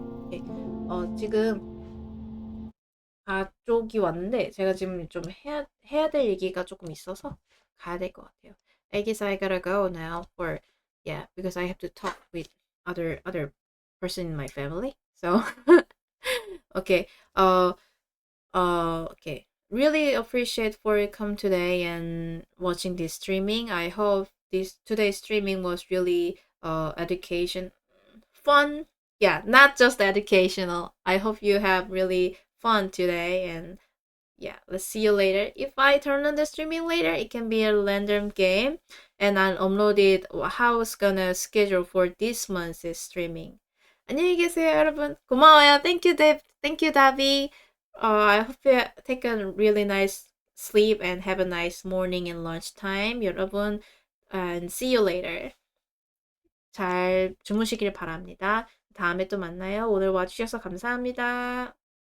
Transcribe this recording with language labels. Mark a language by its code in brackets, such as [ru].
[ko] 네. 지금 가족이 왔는데 제가 지금 좀 해야 될 얘기가 조금 있어서 가야 될 것 같아요. [en] I guess I gotta go now for yeah because I have to talk with other person in my family. So okay. Okay. Really appreciate for you come today and watching this streaming. I hope this today's streaming was really education fun. Yeah, not just educational. I hope you have really fun today and yeah, let's see you later. If I turn on the streaming later, it can be a random game and I'll upload it how it's gonna schedule for this month's streaming. [ko] 안녕히 계세요, 여러분. 고마워요. [en] Thank you, Dave. Thank you, Davi. I hope you take a really nice sleep and have a nice morning and lunch time, [ko] 여러분. [en] And see you later. [ko] 잘 주무시길 바랍니다. 다음에 또 만나요. 오늘 와주셔서 감사합니다.